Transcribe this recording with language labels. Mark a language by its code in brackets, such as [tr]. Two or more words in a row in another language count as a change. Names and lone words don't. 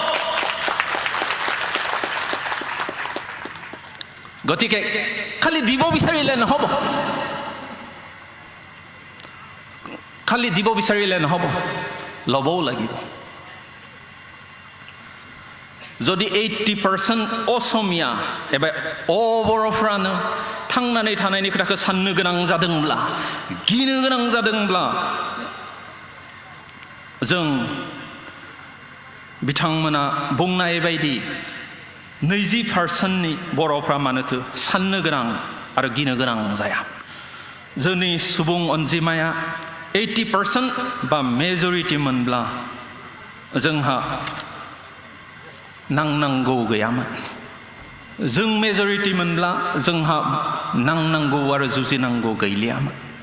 [as] গতিকে খালি দিব বিচাৰিলে নহব খালি দিব বিচাৰিলে নহব ল'বও লাগিব [brx] যদি 80% असमिया एबा बर'फ्रानो थांनानै थानायनि खोथाखौ साननो गोनां जादोंब्ला गिनो गोनां जादोंब्ला जों बिथांमोना बुंनाय बायदि 20%नि बर'फ्रा मानोथो साननो गोनां आरो गिनो गोनां जाया जोंनि सुबुं अनजिमाया 80% बा मेजरिटि मोनब्ला जोंहा नांनांगौ गैयामोन जों मेजरिटि मोनब्ला जोंहा नांनांगौ आरो जुजिनांगौ गैलियामोन